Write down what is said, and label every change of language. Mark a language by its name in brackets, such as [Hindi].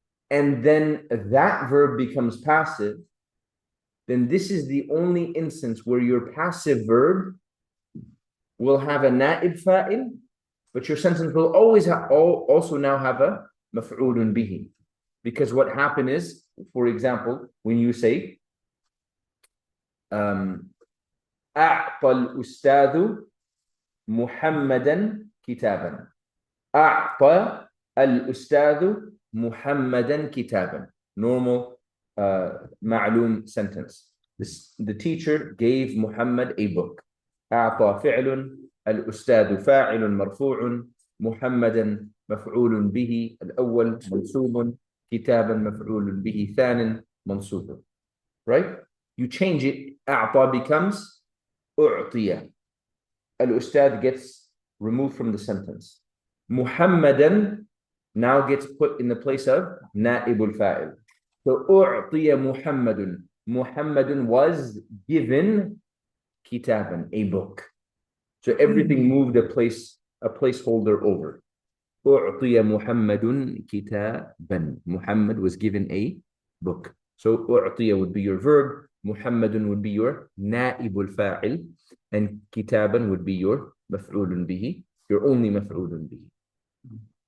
[English] And then that verb becomes passive, then this is the only instance where your passive verb will have a na'ib fa'il, but your sentence will always also now have a maf'ulun bihi. Because what happened is, for example, when you say [Arabic] أعطى الأستاذ محمدا كتابا. أعطى الأستاذ محمدا كتابا. [English] Normal معلوم sentence. The teacher gave Muhammad a book. [Arabic] أعطى فعل، الأستاذ فاعل مرفوع، محمدا مفعول به الأول منصوب، كتابا مفعول به ثان منصوب. [English] Right? You change it. [Arabic] أعطى [English] becomes [Arabic] أعطي. [English] الأستاذ gets removed from the sentence. محمدا now gets put in the place of نائب الفاعل. [Arabic] So أعطي محمد. [English] Muhammadun was given kitaban, a book. So everything moved a placeholder over. [Arabic] أعطي محمد كتابا. [English] Muhammad was given a book. So أعطي would be your verb, Muhammadun would be your naibul fa'il, and kitaban would be your maf'ulun bihi, your only maf'ulun bihi.